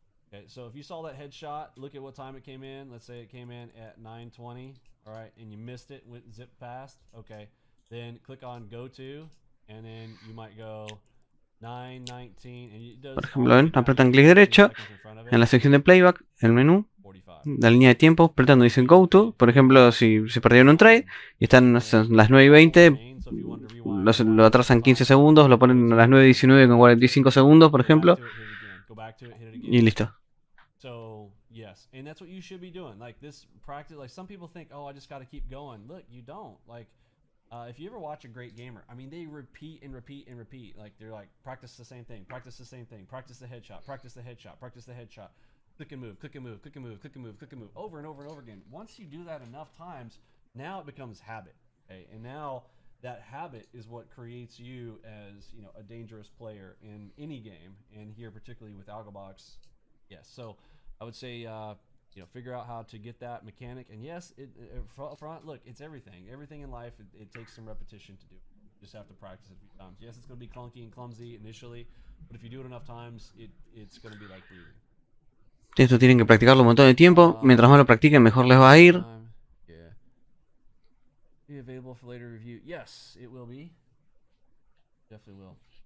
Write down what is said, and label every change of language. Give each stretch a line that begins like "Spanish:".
English: Okay, so if you saw that headshot, look at what time it came in. Let's say it came in at 9:20. All right, and you missed it, went zip past. Okay, then click on go to, and then you might go 9:19. And it does.
Spanish: Por ejemplo, ven, apretan clic derecho en la sección de playback, el menú, la línea de tiempo, apretando dice go to. Por ejemplo, si se perdieron un trade y están las 9:20. Lo atrasan 15 segundos, lo ponen a las 9:19 con 45 segundos, por ejemplo. Y listo.
English: So, yes, and that's what you should be doing. Like this practice, like some people think, oh, I just got to keep going. Look, you don't. Like, if you ever watch a great gamer, I mean, they repeat and repeat and repeat. Like, they're like, practice the same thing, practice the same thing, practice the headshot, practice the headshot, practice the headshot. Click and move, click and move, click and move, click and move, click and move, over and over and over again. Once you do that enough times, now it becomes habit. Okay, and now that habit is what creates you as, you know, a dangerous player in any game, and here particularly with AlgoBox. Yes, so I would say, you know, figure out how to get that mechanic. And yes, front, look, it's everything. Everything in life, it takes some repetition to do. just have to practice it a few times. Yes, it's going to be clunky and clumsy initially, but if you do it enough times, it's going to be like breathing.
Spanish: Esto tienen que practicarlo un montón de tiempo. Mientras más lo practiquen, mejor les va a ir.
English: Yeah. Be available for later review. Yes, it will be. Definitely will.